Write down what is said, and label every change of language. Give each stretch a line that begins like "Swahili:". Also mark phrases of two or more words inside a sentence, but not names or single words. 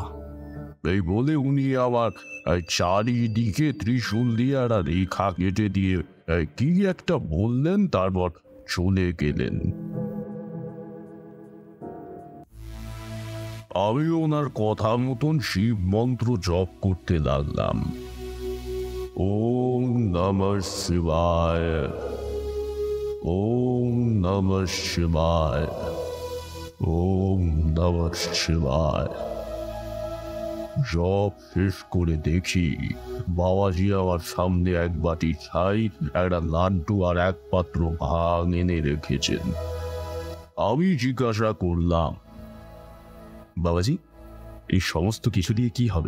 Bangla: এই বলে উনি আবার চারিদিকে ত্রিশূল দিয়ে একটা রেখা কেটে দিয়ে কি একটা বললেন, তারপর চলে গেলেন। আমি ওনার কথা মতন শিব মন্ত্র জপ করতে লাগলাম।
Sanskrit: ওম নমঃ শিবায়, ওম নমঃ শিবায়, ওম নমঃ শিবায়।
Bangla: জপ শেষ করে দেখি বাবাজি আমার সামনে এক বাটি ছাই, একটা লাড্ডু আর এক পাত্র ভাং এনে রেখেছেন। আমি জিজ্ঞাসা করলাম, বাবাজি, এই সমস্ত কিছু দিয়ে কি হবে?